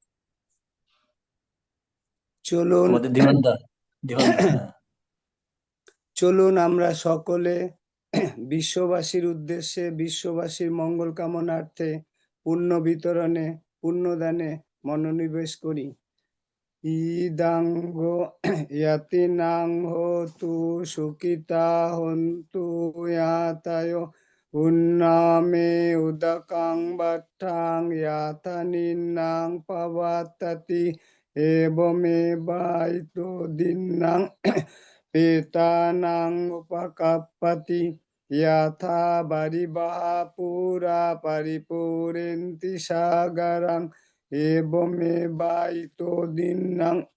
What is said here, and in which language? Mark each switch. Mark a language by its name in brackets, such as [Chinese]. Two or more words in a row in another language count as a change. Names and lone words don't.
[Bangla] চলুন আমাদের ধীমানদা হ্যাঁ। চলুন আমরা সকলে বিশ্ববাসীর উদ্দেশ্যে, বিশ্ববাসীর মঙ্গল কামনার্থে পুণ্য বিতরণে, পুণ্যদানে মনোনিবেশ করি। [Pali] ইদাঙ্গ ইয়াতিনাং হোতু সুখিতা হন্তু ইয়াতায় উন্নামে উদকাং বাট্টাং ইয়াতানিন্নাং পাবাত্তাতি এবমেবাইতো দিন্নাং পেতানাং উপকাপ্পতি ইয়াথা বারিবাহা পুরা পারিপুরেন্তি সাগরাং এবমেবাইতো দিন্নাং